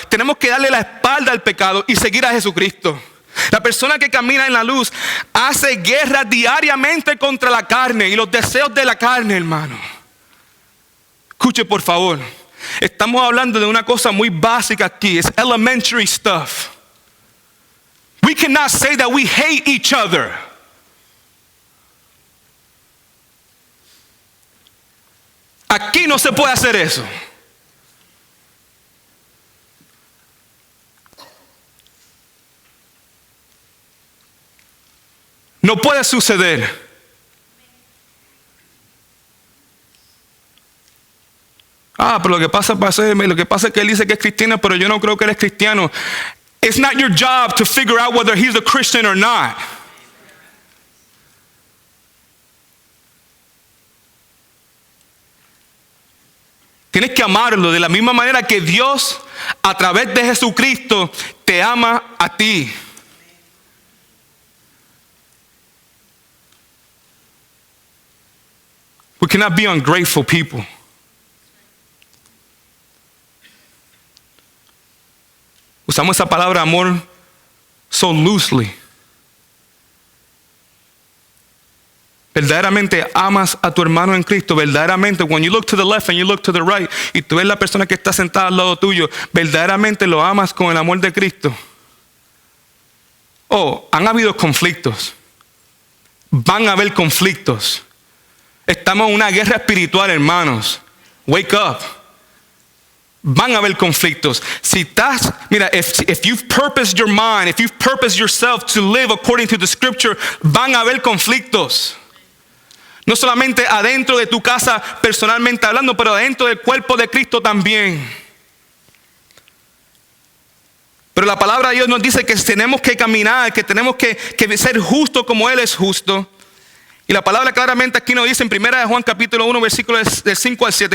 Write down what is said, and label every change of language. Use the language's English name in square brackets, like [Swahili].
[Spanish] Tenemos que darle la espalda al pecado y seguir a Jesucristo. La persona que camina en la luz hace guerra diariamente contra la carne y los deseos de la carne, hermano. Escuche por favor. Estamos hablando de una cosa muy básica aquí. [English] Es elementary stuff. We cannot say that we hate each other. [Spanish] Aquí no se puede hacer eso. No puede suceder. Pero lo que pasa es que él dice que es cristiano, pero yo no creo que él es cristiano. [English] It's not your job to figure out whether he's a Christian or not. [Spanish] Tienes que amarlo de la misma manera que Dios, a través de Jesucristo, te ama a ti. [English] We cannot be ungrateful people. [Spanish] Usamos esa palabra amor [English] so loosely. [Spanish] Verdaderamente amas a tu hermano en Cristo. Verdaderamente, [English] when you look to the left and you look to the right, [Spanish] y tú ves la persona que está sentada al lado tuyo, verdaderamente lo amas con el amor de Cristo. Han habido conflictos. Van a haber conflictos. Estamos en una guerra espiritual, hermanos. [English] Wake up. [Spanish] Van a haber conflictos. [English] If you've purposed your mind, if you've purposed yourself to live according to the scripture, [Spanish] van a haber conflictos. No solamente adentro de tu casa personalmente hablando, pero adentro del cuerpo de Cristo también. Pero la palabra de Dios nos dice que tenemos que caminar, que tenemos que ser justos como Él es justo. Y la palabra claramente aquí nos dice en 1 Juan capítulo 1 versículos del 5 al 7.